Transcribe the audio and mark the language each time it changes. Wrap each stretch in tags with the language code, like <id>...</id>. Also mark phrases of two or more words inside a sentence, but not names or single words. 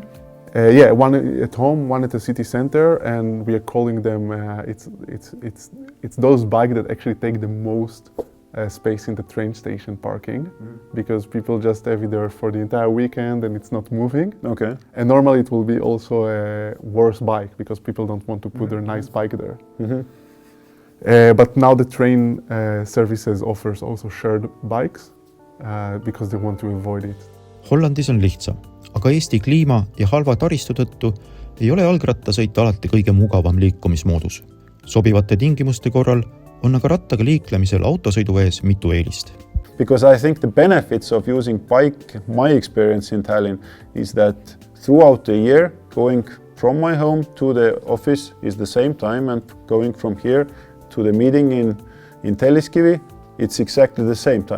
<en>Yeah, one at home, one at the city center, and we are calling them, it's those bikes that actually take the most space in the train station parking, because people just have it there for the entire weekend and it's not moving. Okay. And normally it will be also a worse bike because people don't want to put their nice bike there. Mm-hmm. But now the train services offers also shared bikes because they want to avoid it.</en> <et>Hollandis on lihtsam, aga Eesti kliima ja halva taristu tõttu ei ole jalgrattasõit alati kõige mugavam liikumismoodus. Sobivate tingimuste korral on aga rattaga liiklemisel autosõidu ees mitu eelist.</et> <en>Because I think the benefits of using bike, my experience in Tallinn, is that throughout the year, going from my home to the office is the same time, and going from here to the meeting in Telliskivi, it's exactly the same time.</en>